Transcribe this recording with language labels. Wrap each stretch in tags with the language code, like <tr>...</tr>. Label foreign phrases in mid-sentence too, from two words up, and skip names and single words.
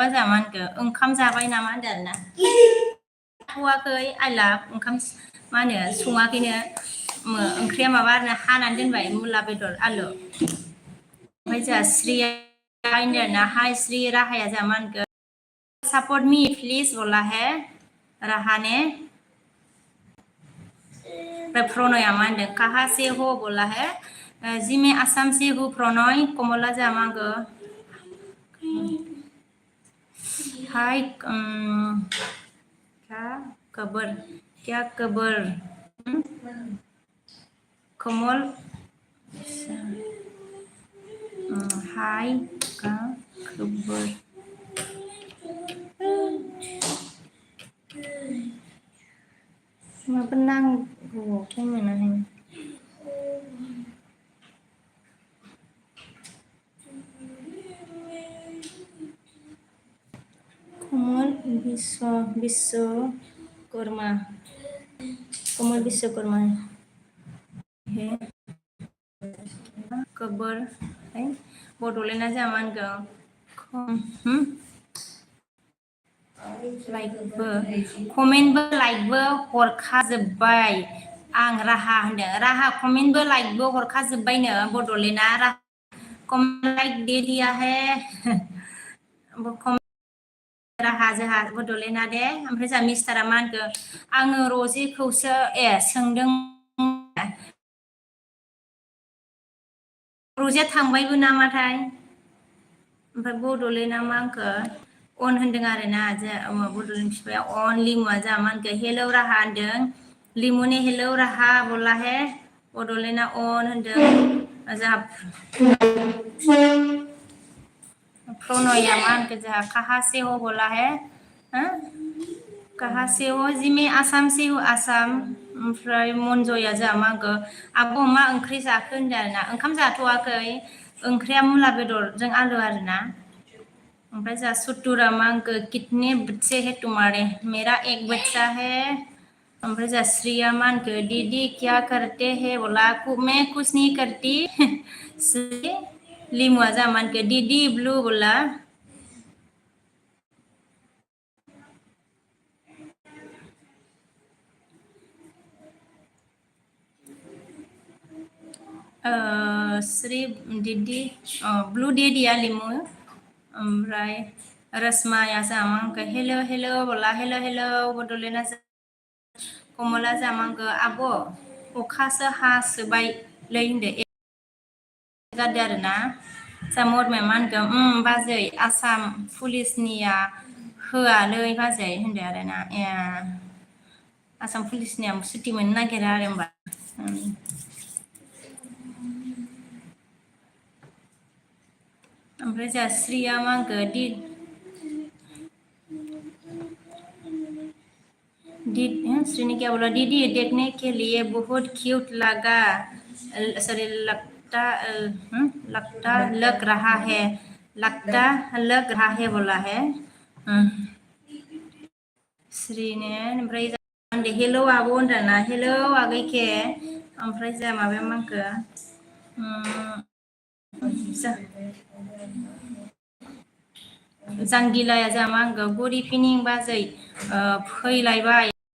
<brx>जा मा होनखो ओंखाम जाबाय नामा होनदों आरोना जाथ'वाखै आइला ओंखाम मा होनो सङाखैनो ओंख्रिया माबा आरोना हानानै दोनबाय मुला बेदर आलु ओमफ्राय जोंहा स्रिया होनदों आरोना हाय श्री राहाया जा मा होनखो</brx> <en>support me please</en> <hi>बोला है रहा ने</hi> <brx>प्रणया मा होनदों</brx> <hi>कहाँ से हो बोला है जी मैं आसाम से हूँ</hi> <brx>प्रणय कमला जा मा होनखो</brx> <hi>हाय क्या खबर</hi> <brx>कमल</brx> <hi>हाय क्या खबर</hi> <brx>माबा नांगौआवथाय मोनाहाय कमल विश्वकर्मा कमल विश्वकर्मा है खबर है बड'लेण्डआ जा मा होनगोन लाइकबो कमेन्टबो लाइकबो हरखाजोब्बाय आं राहा होनदों राहा कमेन्टबो लाइकबो हरखाजोब्बायनो बड'लेण्डआ</brx> <en>comment like</en> <hi>दे दिया है</hi> <brx>राहा जोंहा बड'लेण्डआ दे ओमफ्राय जोंहा मिस्टारा मा होनखो आङो रजिखौसो सोंदों रजिया थांबायबो नामाथाय ओमफ्राय बड'लेण्डआ मा होनखो अन होनदों आरोना बड'लेण्ड बिफाया अन लिमुआ जा मा होनखो हेलौ राहा होनदों लिमुने हेलौ राहा</brx> <hi>बोला है</hi> <brx>बड'लेण्डआ अन होनदों जोंहा प्रणया मा होनखो जोंहा</brx> <hi>कहाँ से हो बोला है कहाँ से हो जी मैं आसाम से हूँ</hi> <brx>आसाम ओमफ्राय मनजया जोंहा मा होनखो आब' मा ओंख्रि जाखो होनदों आरोना ओंखाम जाथ'वाखै ओंख्रिया मुला बेदरजों आलु आरोना ओमफ्राय जोंहा सुतुरा मा होनखो</brx> <hi>कितने बच्चे है तुम्हारे मेरा एक बच्चा है</hi> <brx>ओमफ्राय जोंहा श्रीया मा होनखो</brx> <hi>दीदी क्या करते है बोला मैं कुछ नहीं करती</hi> <brx>लिमुआ जा मा होनखो दीदी ब्लू बोला श्री दीदी ब्लू दे दिया लिमु ओमफ्राय रसमाया जा मा होनखो हेलो हेलो बोला हेलो हेलो बड'लेण्डआ कमला जा मा होनखो आब' अखासो हासोबायलै होनदो जादों आरोना जा मरमाया मा होनखो बाजै आसाम पुलिसनिया होआलै बाजै होनदो आरोना आसाम पुलिसनिया सुटि मोननो नागिरा आरो होमबा ओमफ्राय जोंहा श्रीया मा होनखो</brx> <hi>श्री ने क्या बोला दीदी देखने के लिए बहुत क्यूट लगा सॉरी लगता लग रहा है बोला है श्री ने</hi> <brx>ओमफ्राय हेलौ आब' होनदाना हेलौ आगैखे ओमफ्राय जोंहा माबाया मा होनखो जांगिलाया जा मा होनखो</brx> <en>good evening</en> <brx>बाजै फैलायबाय</brx>